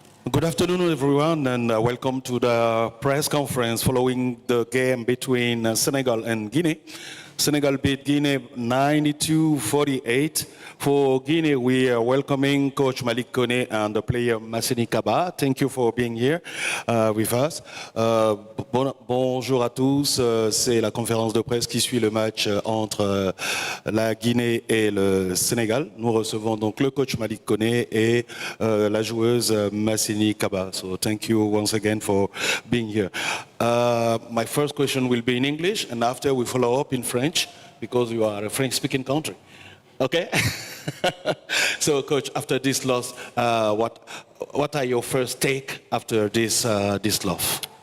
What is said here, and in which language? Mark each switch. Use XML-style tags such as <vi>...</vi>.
<en>Good afternoon, everyone, and welcome to the press conference following the game between Senegal and Guinea. Senegal beat Guinea 92-48. For Guinea, we are welcoming Coach Malik Kone and the player Masseni Kaba. Thank you for being here with us.</en> <fr>Bonjour à tous. C'est la conférence de presse qui suit le match entre la Guinée et le Sénégal. Nous recevons donc le coach Malik Kone et la joueuse Masseni Kaba.</fr> <en>So thank you once again for being here. My first question will be in English, and after we follow up in French, because you are a French-speaking country. Okay? So, Coach, after this loss, what are your first take after this loss?</en>